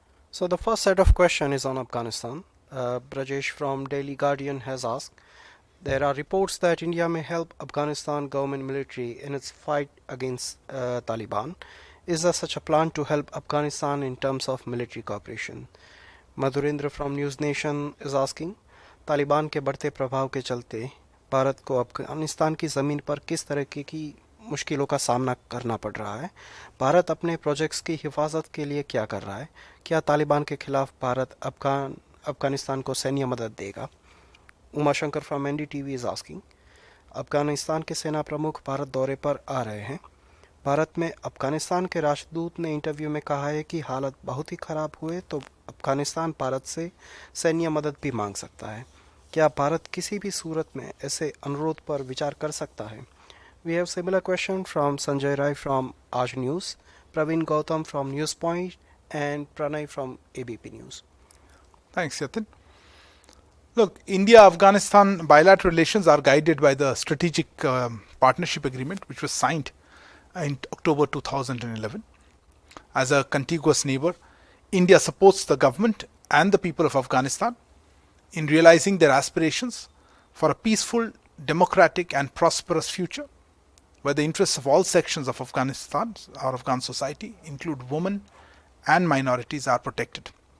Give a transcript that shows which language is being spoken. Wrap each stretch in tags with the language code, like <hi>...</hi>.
<en>So the first set of questions is on Afghanistan. Brajesh from Daily Guardian has asked, there are reports that India may help Afghanistan government military in its fight against Taliban. Is there such a plan to help Afghanistan in terms of military cooperation? Madhurendra from News Nation is asking,</en> <hi>Taliban के बढ़ते प्रभाव के चलते भारत को अफगानिस्तान की ज़मीन पर किस तरह की मुश्किलों का सामना करना पड़ रहा है? भारत अपने प्रोजेक्ट्स की हिफाजत के लिए क्या कर रहा है? क्या तालिबान के खिलाफ भारत अफगानिस्तान को सैन्य मदद देगा? Umashankar</hi> <en>from NDTV is asking,</en> <hi>Afghanistan के सेना प्रमुख भारत दौरे पर आ रहे हैं। भारत में अफगानिस्तान के राजदूत ने इंटरव्यू में कहा है कि हालत बहुत ही ख़राब हुए तो अफगानिस्तान भारत से सैन्य मदद भी मांग सकता है। क्या भारत किसी भी सूरत में ऐसे अनुरोध पर विचार कर सकता है?</hi> <en>We have similar question from Sanjay Rai from Aaj News, Praveen Gautam from News Point and Pranay from ABP News. Thanks, Yatin. Look, India-Afghanistan bilateral relations are guided by the Strategic Partnership Agreement, which was signed in October 2011. As a contiguous neighbor, India supports the government and the people of Afghanistan in realizing their aspirations for a peaceful, democratic, and prosperous future, where the interests of all sections of Afghanistan or Afghan society, include women and minorities, are protected.</en>